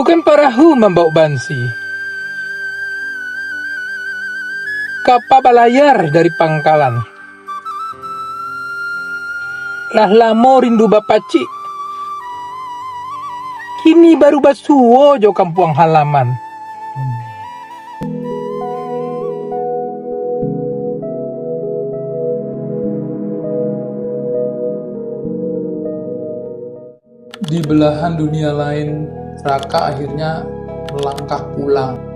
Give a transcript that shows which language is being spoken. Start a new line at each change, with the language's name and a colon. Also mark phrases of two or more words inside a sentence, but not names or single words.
Minangkabau: Bukan perahu membawa bansi. Kapal balayar dari pangkalan. Lah lamo rindu bapaci. Kini baru basuo jo kampung halaman.
Indonesian: Di belahan dunia lain, Raka akhirnya melangkah pulang.